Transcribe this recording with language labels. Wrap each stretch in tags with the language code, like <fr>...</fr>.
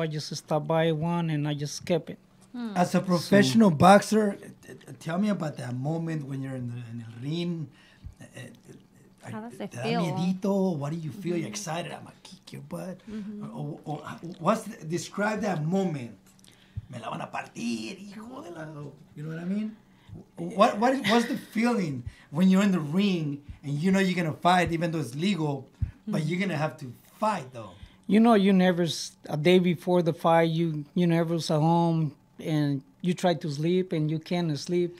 <en>I just stopped by one, and I just kept it. As a professional boxer, tell me about that moment when you're in the ring. How does it</en> <es>¿Te da</es> <en>feel? miedito? What do you feel? You're excited. I'm gonna kick your butt. Or describe that moment.</en> <es>Me la van a partir, hijo de la.</es> <en>You know what I mean? What's the feeling when you're in the ring and you know you're gonna fight, even though it's legal, but you're gonna have to fight though? You know, you never a day before the fight. You never at home, and you try to sleep and you can't sleep.</en>